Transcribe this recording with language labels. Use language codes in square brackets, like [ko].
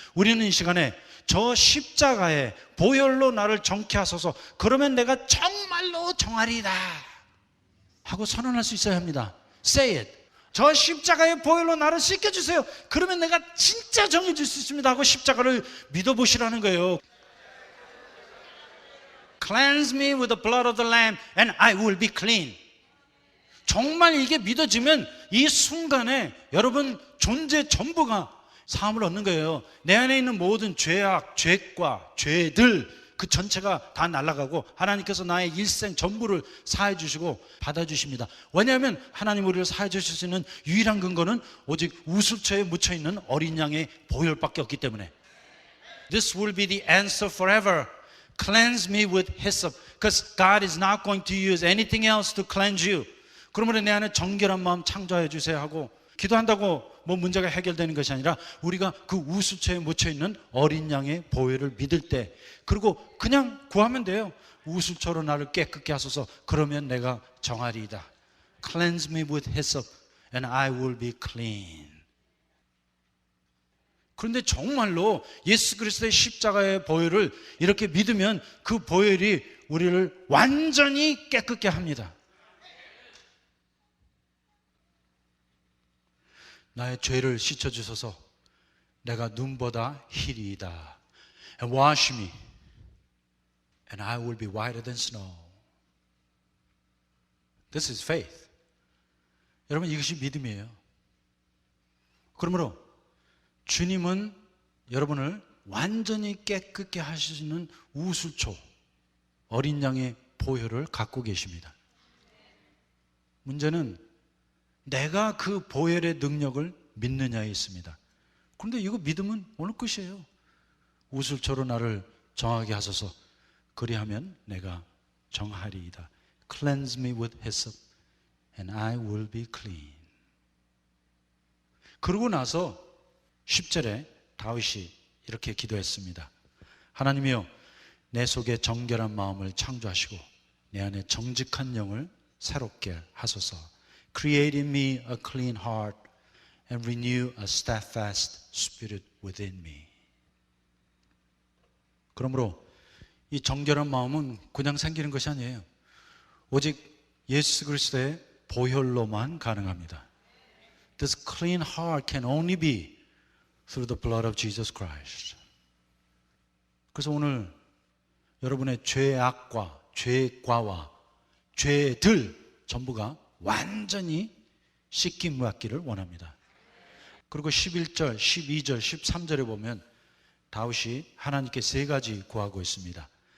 [ko] 우리는 이 시간에 저 십자가의 보혈로 나를 정케 하소서, 그러면 내가 정말로 정하리이다 하고 선언할 수 있어야 합니다. [en] Say it. [ko] 저 십자가의 보혈로 나를 씻겨주세요, 그러면 내가 진짜 정해질 수 있습니다 하고 십자가를 믿어보시라는 거예요. [en] Cleanse me with the blood of the Lamb and I will be clean. [ko] 정말 이게 믿어지면 이 순간에 여러분 존재 전부가 사함을 얻는 거예요. 내 안에 있는 모든 죄악, 죄과 죄들 그 전체가 다 날아가고 하나님께서 나의 일생 전부를 사해 주시고 받아 주십니다. 왜냐하면 하나님 우리를 사해 주실 수 있는 유일한 근거는 오직 우슬초에 묻혀 있는 어린 양의 보혈밖에 없기 때문에. [en] This will be the answer forever. Cleanse me with hyssop, because God is not going to use anything else to cleanse you. [ko] 그러므로 내 안에 정결한 마음 창조해 주세요 하고 기도한다고 뭐 문제가 해결되는 것이 아니라 우리가 그 우슬초에 묻혀 있는 어린 양의 보혈을 믿을 때, 그리고 그냥 구하면 돼요. 우슬초로 나를 깨끗게 하소서, 그러면 내가 정하리이다. [en] Cleanse me with hyssop and I will be clean. [ko] 그런데 정말로 예수 그리스도의 십자가의 보혈을 이렇게 믿으면 그 보혈이 우리를 완전히 깨끗게 합니다. 나의 죄를 씻어주셔서 내가 눈보다 희리이다. [en] And wash me and I will be whiter than snow. This is faith. [ko] 여러분, 이것이 믿음이에요. 그러므로 주님은 여러분을 완전히 깨끗게 하시는 우슬초, 어린 양의 보혈을 갖고 계십니다. 문제는 내가 그 보혈의 능력을 믿느냐에 있습니다. 그런데 이거 믿음은 오늘 끝이에요. 우슬초로 나를 정하게 하소서, 그리하면 내가 정하리이다. [en] Cleanse me with hyssop and I will be clean. [ko] 그러고 나서 10절에 다윗이 이렇게 기도했습니다. 하나님이여, 내 속에 정결한 마음을 창조하시고 내 안에 정직한 영을 새롭게 하소서. [en] Create in me a clean heart and renew a steadfast spirit within me. [ko] 그러므로 이 정결한 마음은 그냥 생기는 것이 아니에요. 오직 예수 그리스도의 보혈로만 가능합니다. [en] This clean heart can only be through the blood of Jesus Christ. [ko] 그래서 오늘 여러분의 죄악과 죄과와 죄들 전부가 완전히 씻김 받기를 원합니다. 그리고 11절, 12절, 13절에 보면 다윗이 하나님께 세 가지 구하고 있습니다.